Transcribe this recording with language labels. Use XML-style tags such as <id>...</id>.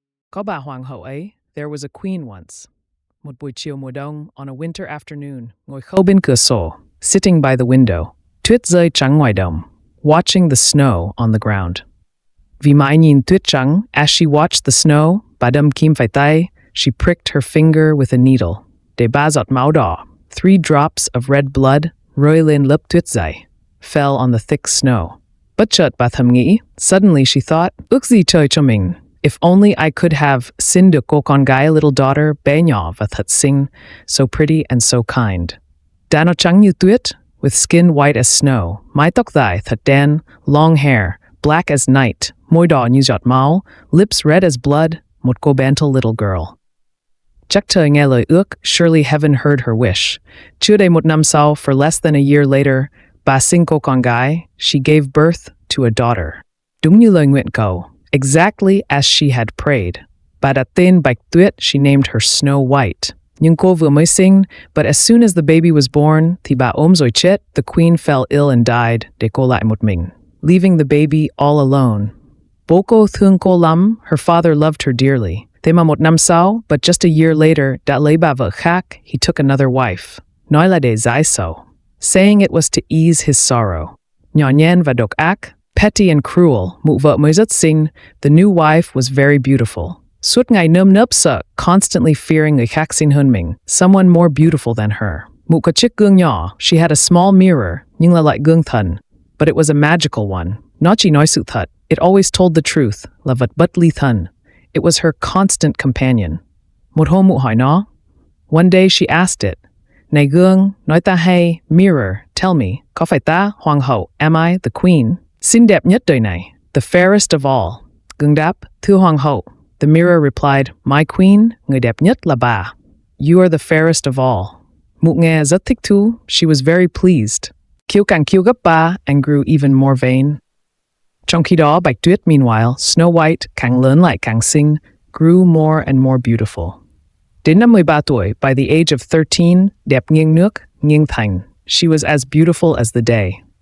<vi>Có bà hoàng hậu ấy, there was a queen once. Một buổi chiều mùa đông, on a winter afternoon, ngồi khâu bên cửa sổ, sitting by the window, tuyết rơi trắng ngoài đồng, watching the snow on the ground.</vi> <en>Vì mãi nhìn tuyết trắng, as she watched the snow, bà đâm kim phải tay, she pricked her finger with a needle.</en> <vi>Để ba giọt máu đỏ, 3 drops of red blood, rơi lên lớp tuyết dày, fell on the thick snow. Bất chợt bà thầm nghĩ, suddenly she thought, ước gì trời cho mình.</vi> <en>If only I could have sinh được cô con gái, a little daughter, bé nhỏ và thật xinh, so pretty and so kind.</en> <vi>Da nó trắng như tuyết, with skin white as snow, mái tóc dài thật đen, long hair, black as night, môi đỏ như giọt máu, lips red as blood, một cô gentle little girl.</vi> <en>Chắc trời nghe lời ước, surely heaven heard her wish. Chưa đầy một năm sau, for less than a year later, bà sinh cô con gái, she gave birth to a daughter.</en> <vi>Đúng như lời nguyện cầu, exactly as she had prayed.</vi> <en>Bà đặt tên Bạch Tuyết, she named her Snow White. Nhưng cô vừa mới sinh, but as soon as the baby was born, thì bà ốm rồi chết, the queen fell ill and died, để cô lại một mình, leaving the baby all alone.</en> <vi>Bố cô thương cô lắm, her father loved her dearly. Thế mà một năm sau, but just a year later, đã lấy bà vợ khác, he took another wife.</vi> <en>Nói là để giải sầu, saying it was to ease his sorrow.</en> <vi>Nhỏ nhen và độc ác, petty and cruel, mụ vợ mới rất xinh, the new wife was very beautiful. Suốt ngày nơm nớp sợ, constantly fearing người khác xinh hơn mình, someone more beautiful than her. Mụ có chiếc gương nhỏ, she had a small mirror, nhưng là loại gương thần.</vi> <en>But it was a magical one. Nó chỉ nói sự thật. It always told the truth, là vật bất ly thân. It was her constant companion.</en> <vi>Một hôm mụ hỏi nó.</vi> <en>One day she asked it, này gương, nói ta hay, mirror, tell me, có phải ta, hoàng hậu, am I the queen?</en> <vi>Xinh đẹp nhất đời này, the fairest of all. Gương đáp, thưa hoàng hậu. The mirror replied, my queen, người đẹp nhất là bà.</vi> <en>You are the fairest of all. Mụ nghe rất thích thú, she was very pleased.</en> <vi>Kiêu càng kiêu gấp ba, and grew even more vain. Trong khi đó, Bạch Tuyết, meanwhile, Snow White, càng lớn lại càng xinh, grew more and more beautiful.</vi> <en>Đến năm 13 tuổi, by the age of 13, đẹp nghiêng nước, nghiêng thành, she was as beautiful as the day.</en>